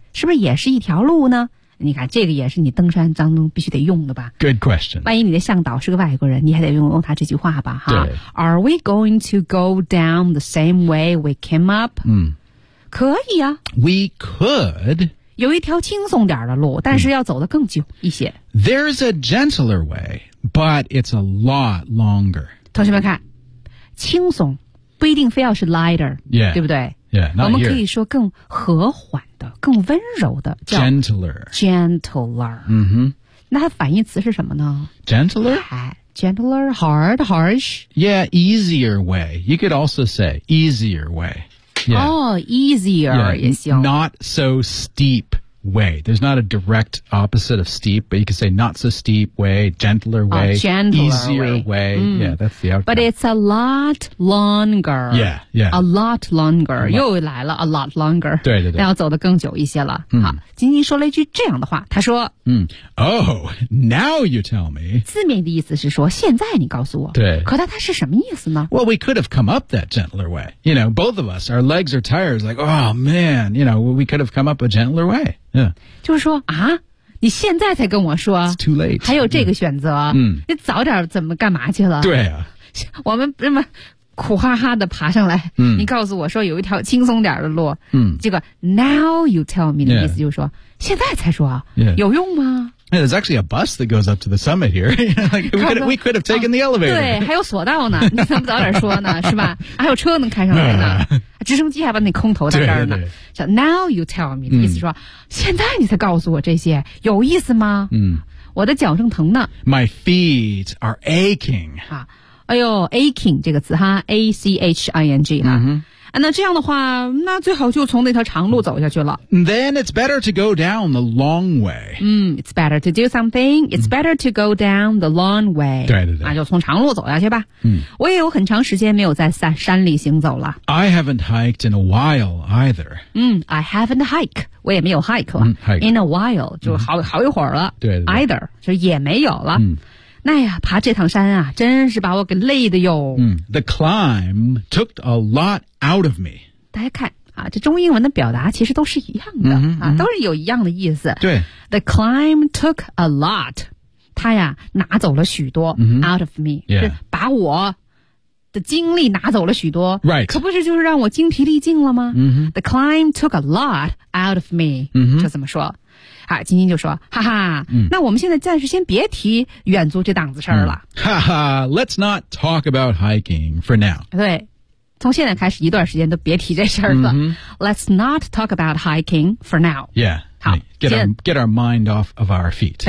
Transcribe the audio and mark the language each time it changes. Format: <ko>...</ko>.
<zh>是不是也是一条路呢你看这个也是你登山当中必须得用的吧</zh> <en>Good question</en> <zh>万一你的向导是个外国人你还得用他这句话吧哈。</zh> <en>Are we going to go down the same way we came up、</en> <zh>可以啊</zh> <en>We could</en> <zh>有一条轻松点的路但是要走得更久一些</zh> <en>There's a gentler way But it's a lot longer</en> <zh>同学们看轻松不一定非要是</zh> <en>lighter、 yeah.</en> <zh>对不对</zh> <en>Yeah,</en> <zh>我们可以说更和缓的更温柔的叫</zh> <en>Gentler、</en> <zh>那它反义词是什么呢</zh> <en>Gentler Gentler Hard Harsh Yeah easier way You could also say easier way、 Oh easier、</en> <zh>也行</zh> <en>Not so steep way There's not a direct opposite of steep But you could say not so steep way Gentler way、 gentler Easier way, Yeah that's the outcome But it's a lot longer Yeah yeah. A lot longer</en> <zh>又来了</zh> <en>A lot longer</en> <zh>对对对要走得更久一些了、好金金说了一句这样的话他说、</zh> <en>Oh now you tell me</en> <zh>字面的意思是说现在你告诉我对可他是什么意思呢</zh> <en>Well we could have come up that gentler way You know both of us Our legs are tired Like oh man You know we could have come up a gentler way Yeah.</en> <zh>就是说啊你现在才跟我说</zh> <en>It's too late</en> <zh>还有这个选择，嗯，你早点怎么干嘛去了？对啊，我们那么苦哈哈的爬上来，嗯，你告诉我说有一条轻松点的路，嗯，这个</zh> <en>now you tell me</en> <zh>的意思就是说，</zh> <en>yeah.</en> <zh>现在才说，</zh> <en>yeah.</en> <zh>有用吗？</zh> <en>Yeah, there's actually a bus that goes up to the summit here. we could have taken the elevator.</en> <zh>对，还有索道呢，你怎么早点说呢？是吧？还有车能开上来呢。直升机还把你空投在这儿呢，叫</zh> <en>now you tell me</en> <zh>的意思说，现在你才告诉我这些有意思吗？嗯，我的脚正疼呢。</zh> <en>My feet are aching.</en> <zh>啊，哎呦 ，aching 这个词哈 ，aching 哈。啊，那这样的话，那最好就从那条长路走下去了。</zh> <en>Then it's better to go down the long way. 嗯 ，it's better to do something. It's better to go down the long way.</en> <zh>对对对，那就从长路走下去吧。嗯，我也有很长时间没有在山里行走了。</zh> <en>I haven't hiked in a while either.</en> <zh>嗯 ，</zh> <en>I haven't hiked.</en> <zh>我也没有 hike 了。</zh> <en>嗯、hike. In a while</en> <zh>就好、嗯、好一会儿了。对, 对, 对，either 就也没有了。嗯那呀，爬这趟山啊，真是把我给累的哟。</zh> <en>嗯 ，The climb took a lot out of me。</en> <zh>大家看啊，这中英文的表达其实都是一样的、嗯、啊，都是有一样的意思。对</zh> <en>，The climb took a lot，</en> <zh>它呀拿走了许多、嗯、</zh> <en>out of me，、 yeah.</en> <zh>是把我的精力拿走了许多。</zh> <en>Right，</en> <zh>可不是就是让我精疲力尽了吗、嗯、</zh> <en>？The climb took a lot out of me、嗯。</en> <zh>这怎么说？好，晶晶就说，哈哈、嗯，那我们现在暂时先别提远足这档子事儿了。嗯、</zh> <en>哈哈 ，Let's not talk about hiking for now。</en> <zh>对，从现在开始一段时间都别提这事儿了、嗯。</zh> <en>Let's not talk about hiking for now。 Yeah，</en> <zh>好</zh> <en>，get our mind off of our feet。</en>